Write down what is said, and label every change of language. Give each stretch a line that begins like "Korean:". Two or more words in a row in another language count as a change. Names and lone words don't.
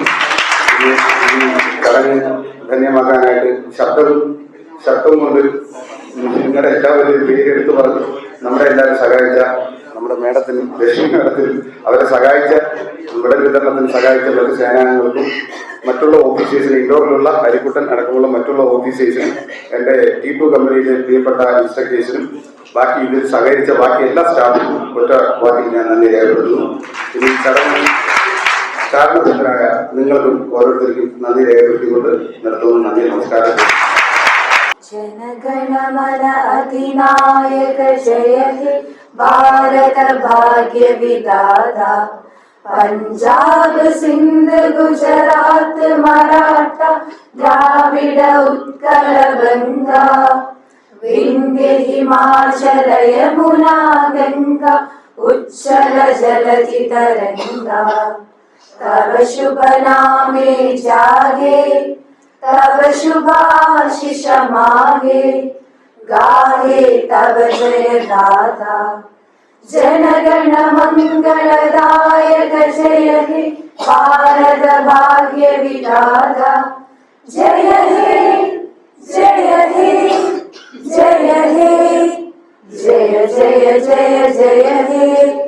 Malayalam: ഈ ചടങ്ങ് ധന്യമാക്കാനായിട്ട് ശബ്ദം കൊണ്ട് നിങ്ങളുടെ എല്ലാവരും പേരെടുത്ത് പറഞ്ഞു നമ്മുടെ എല്ലാവരും സഹായിച്ച നമ്മുടെ മേഡത്തിനും ലക്ഷ്മി മേഡത്തിനും അവരെ സഹായിച്ച മെഡൽ വിതരണത്തിന് സഹായിച്ച മറ്റ് സേനാംഗങ്ങൾക്കും മറ്റുള്ള ഓഫീസേഴ്സിന് ഇൻഡോറിലുള്ള അരിക്കുട്ടൻ അടക്കമുള്ള മറ്റുള്ള ഓഫീസേഴ്സിനും എൻ്റെ T2 കമ്പനിയിലെ പ്രിയപ്പെട്ട ഇൻസ്ട്രക്ടേഴ്സിനും ബാക്കി ഇതിൽ സഹകരിച്ച ബാക്കി എല്ലാ സ്റ്റാഫിനും ഒറ്റ വാക്കിൽ ഞാൻ നന്ദി രേഖപ്പെടുത്തുന്നു. ഇനി ചടങ്ങ് കാരണത്തിനായ നിങ്ങൾക്കും ഓരോരുത്തർക്കും നന്ദി രേഖപ്പെടുത്തിക്കൊണ്ട് നിർത്തുന്നു. നന്ദി, നമസ്കാരം.
Bangla: জনগণমন অধিনায়ক জয় হে ভারত ভাগ্য বিধাতা পাঞ্জাব সিন্ধ গুজরাট মারাঠা দ্রাবিড় উৎকল গঙ্গা বিন্ধ্য হিমাচল যমুনা গঙ্গা উচ্ছল জলধি তরঙ্গা তব শুভ নামে জাগে তব শুভাশিষ মাগে গাহে তব জয় গাথা জনগণ মঙ্গলদায়ক জয় হে ভারত ভাগ্য বিধাতা জয় হে জয় হে জয় হে জয় জয় জয় জয় হে